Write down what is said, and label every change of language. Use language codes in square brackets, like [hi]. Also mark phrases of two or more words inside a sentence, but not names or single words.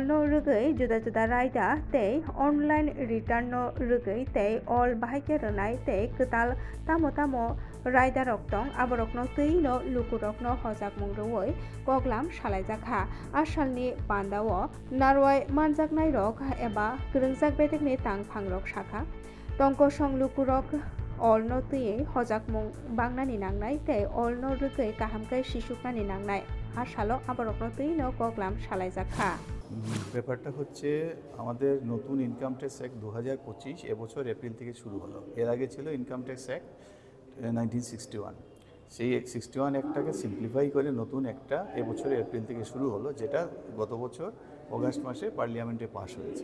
[trp] no Rugui Juda Juda Raida Tei [en] Online Return [trp] no Rugui Tei All Bahaike Rwnai Tei Kwtal Tamo Tamo Raida Roktong Aborokno Tui no Lukurokno Hojakmung Rwoi Koglam Salaijakha Asalni Pandao Narwai Manjaknai Rok eba Kwrwngjak Bedek ni Tangphang Rok Shakha Tongko Song Lukurok All no Tui Hojakmung Bangnani Nangnai Tei All no Rugui Kahamkai Shishuknani Nangnai Asalo Aborokno Tui no Koglam Salaijakha [bn] ব্যাপারটা হচ্ছে আমাদের নতুন [en] Income Tax Act [bn] 2025 এবছর এপ্রিল থেকে শুরু হলো। এর আগে ছিল [en] Income Tax Act [bn] 1961। সেই 61 অ্যাক্টটাকে সিম্পলিফাই করে নতুন একটা এবছর এপ্রিল থেকে শুরু হলো, যেটা গত বছর অগাস্ট মাসে পার্লামেন্টে পাস হয়েছে।